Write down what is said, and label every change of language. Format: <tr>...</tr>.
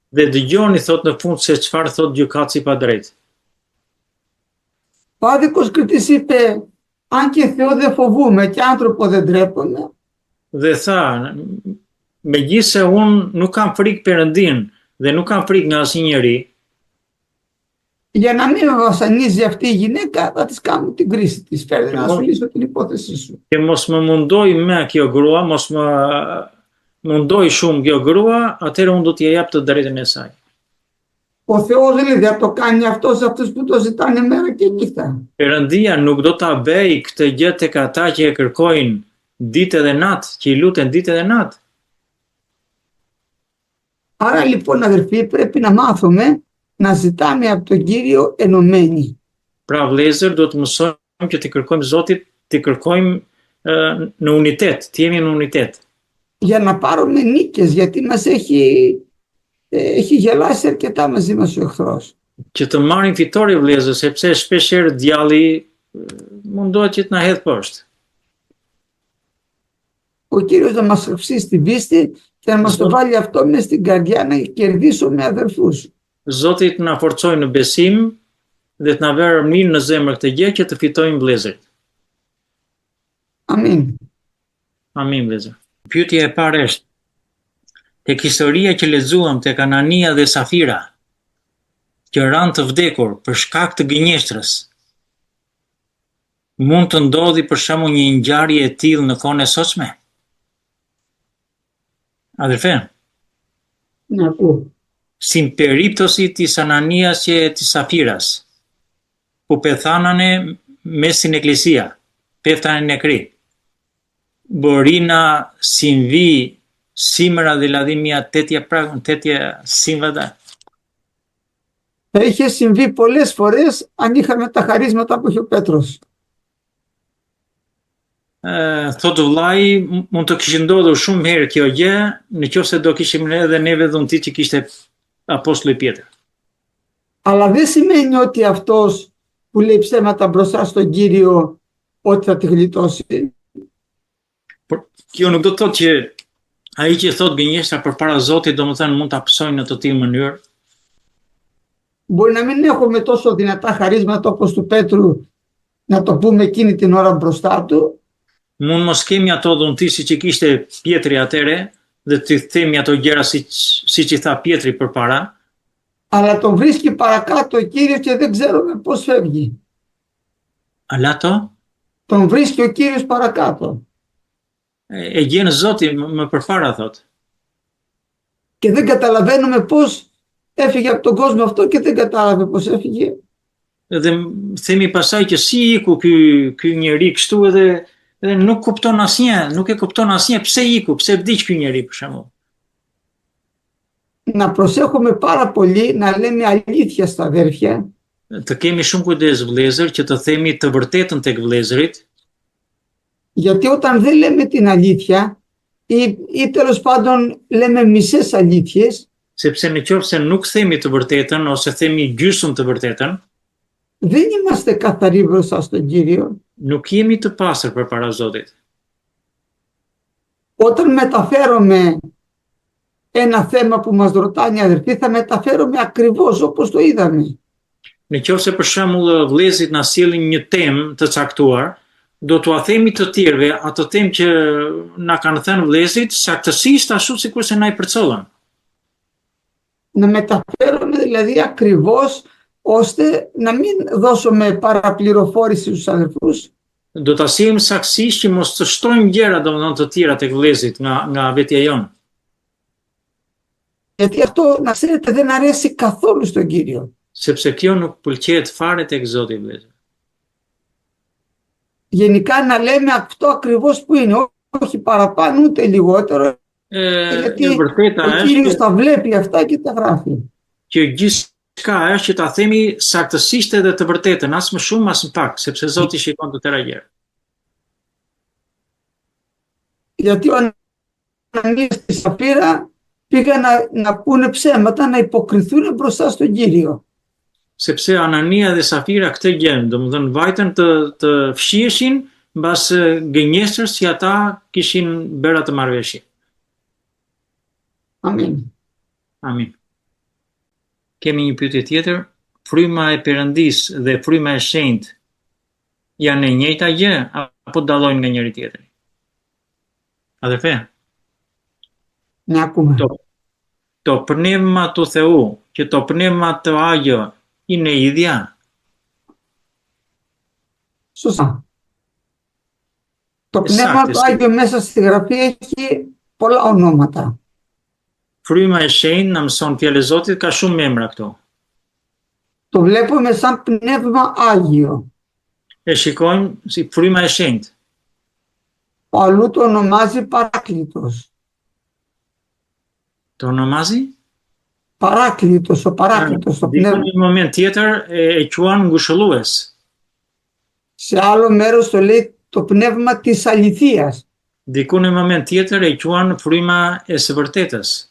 <sq>Dhe dëgjoni thot në fund se çfarë thot gjykatësi pa drejtë.</sq> <el>Ο άδικος κριτής είπε, αν και Θεό δεν φοβούμαι και άνθρωπο δεν ντρέπομαι,</el> <sq>Dhe tha, megjithse unë nuk kam frikë Perëndin dhe nuk kam frikë nga asnjë njeri,</sq> <el>για να μην με βασανίζει αυτή η γυναίκα, θα της κάνω την κρίση της. Φέρτε να σου λύσω την υπόθεσή σου. και</el> <sq>mos më mundoj me kjo grua, mos më mundoj shumë kjo grua, atëherë unë do t'i jap të drejtën e saj.</sq> <el>Ο Θεός δηλαδή θα το κάνει αυτό σε αυτούς που το ζητάνε μέρα και νύχτα.</el> <sq>Perëndia nuk do ta bëj këtë gjë tek ata që e kërkojnë ditë dhe natë, që i luten ditë dhe natë.</sq> <el>Άρα λοιπόν αδερφοί πρέπει να μάθουμε να ζητάμε από τον Κύριο ενωμένοι.</el> <sq>Pra vëllezër, do të mësojmë që të kërkojmë Zotit, të kërkojmë në unitet, të jemi në unitet.</sq> <el>Για να πάρουμε νίκες, γιατί μας έχει γελάσει αρκετά μαζί μας ο εχθρός.</el> <sq>Që të marrim fitore vëllezër, sepse shpeshherë djalli mundohet që të na hedh poshtë.</sq> <el>Ο Κύριος να μας αυξήσει στην πίστη και να μας το βάλει αυτό μες στην καρδιά να κερδίσουμε αδερφούς.</el> <sq>Zoti të na forcojë në besim dhe të na vërë mirë në zemër këtë gjë që të fitojmë vëllezërit. Amin. Amin vëllezër. Pyetja e parë është: tek historia që lexuam tek Anania dhe Safira, që ranë të vdekur për shkak të gënjeshtrës, mund të ndodhi për shembull një ngjarje e tillë në kohën e sotshme?</sq> <el>Adherfen, Να ακούω.</el> <sq>si</sq> <el>περίπτωση της Ανανίας και της Σαφύρας, που πεθάνανε μέσα στην εκκλησία, πέφτανε νεκροί. Μπορεί να συμβεί σήμερα δηλαδή μια τέτοια σύμβατα? Θα είχε συμβεί πολλές φορές αν είχαμε τα χαρίσματα που είχε ο Πέτρος.</el> <sq>Thotë vllai, mund të kishte ndodhur shumë herë kjo gjë, nëse do kishim edhe neve dhuntit që kishte Apostolli Pjetër.</sq> <el>Αλλά δεν σημαίνει ότι αυτός που λέει ψέματα μπροστά στον Κύριο ότι θα τη γλιτώσει.</el> <sq>Por kjo nuk do të thotë që ai që thot gënjeshtra përpara Zotit, domethënë mund ta psojnë në të tillë mënyrë.</sq> <el>Μπορεί να μην έχουμε τόσο δυνατά χαρίσματα όπως του Πέτρου να το πούμε εκείνη την ώρα μπροστά του.</el> <sq>Mund mos kemi ato dhunti siç i kishte Pietri atëre dhe të themi ato gjëra siç i tha Pietri përpara.</sq> <el>Αλλά τον βρίσκει παρακάτω ο Κύριος και δεν ξέρουμε πώς φεύγει. Αλλά to? Τον βρίσκει ο Κύριος παρακάτω.</el> <sq>E gjen Zoti më përpara thot.</sq> <el>Και δεν καταλαβαίνουμε πώς έφυγε από τον κόσμο αυτό και δεν κατάλαβε πώς έφυγε.</el> <sq>Dhe themi pasaj që si iku ky njeri kështu edhe nuk kupton asnjë, nuk e kupton asnjë pse iku, pse vdiq ky njeri për shembull.</sq> <el>Να προσέχουμε πάρα πολύ να λέμε αλήθεια στα αδέρφια.</el> <sq>Të kemi shumë kujdes vëllezër që të themi të vërtetën tek vëllezërit.</sq> <el>Γιατί όταν δεν λέμε την αλήθεια ή τέλος πάντων λέμε μισές αλήθειες,</el> <sq>Sepse nëse nuk themi të vërtetën ose themi gjysmë të vërtetën,</sq> <el>δεν είμαστε καθαροί μπροστά στον Κύριο.</el> <sq>nuk jemi të pastër përpara Zotit.</sq> <el>Όταν μεταφέρομαι ένα θέμα που μας ρωτάνε οι αδερφοί, θα μεταφέρομαι ακριβώς όπως το είδαμε.</el> <sq>Nëse për shembull vëllezërit na sjellin një temë të caktuar, do t'ua themi të tjerëve ato temë që na kanë thënë vëllezërit saktësisht ashtu sikur se na i përcollën.</sq> <el>Να μεταφέρομαι δηλαδή ακριβώς ώστε να μην δώσουμε παραπληροφόρηση στους αδερφούς.</el> <sq>Do ta sjellëm saktësisht që mos të shtojmë gjëra domethënë të tjera tek vëllezërit nga vetja jonë.</sq> <el>Γιατί αυτό, να ξέρετε, δεν αρέσει καθόλου στον Κύριο.</el> <sq>Sepse kjo nuk pëlqejet fare tek Zoti vëllezër.</sq> <el>Γενικά να λέμε αυτό ακριβώς που είναι, όχι παραπάνω ούτε λιγότερο, γιατί ο Κύριος τα βλέπει αυτά και τα γράφει.</el> <sq>Që gjithçka është që ta themi saktësisht edhe të vërtetën, as më shumë as më pak, sepse Zoti shikon të tëra gjëra.</sq> <el>Γιατί ο Ανανίας και η Σαφίρα πήγαν να πούνε ψέματα, να υποκριθούν μπροστά στον Κύριο.</el> <sq>Sepse Anania dhe Safira këtë gjën, domethënë vajtën të fshiheshin mbas gënjeshtërës që ata kishin bërë atë marrëveshje. Amin. Amin. Kemi një pyetje tjetër. Fryma e Perëndisë dhe fryma e shenjtë janë e njëjta gjë apo dallojnë nga njëri tjetri?</sq> <el>Adherfe? Ne akuma. Το πνεύμα του Θεού και το πνεύμα το Άγιο είναι ίδια. Σωστά. Το πνεύμα του Άγιο μέσα στη Γραφή έχει πολλά ονόματα.</el> <sq>Fryma e shenjtë na mëson fjalë e Zotit ka shumë emra këto.</sq> <el>Το βλέπουμε σαν πνεύμα Άγιο.</el> <sq>E shikojmë si fryma e shenjtë.</sq> <el>Αλλού το ονομάζει Παράκλητος. Το ονομάζει? Παράκλητος, ο Παράκλητος, το πνεύμα.</el> <sq>Në një moment tjetër e quan ngushëllues.</sq> <el>Σε άλλο μέρος το λέει το πνεύμα της αληθείας.</el> <sq>Diku në moment tjetër e quan fryma e së vërtetës.</sq>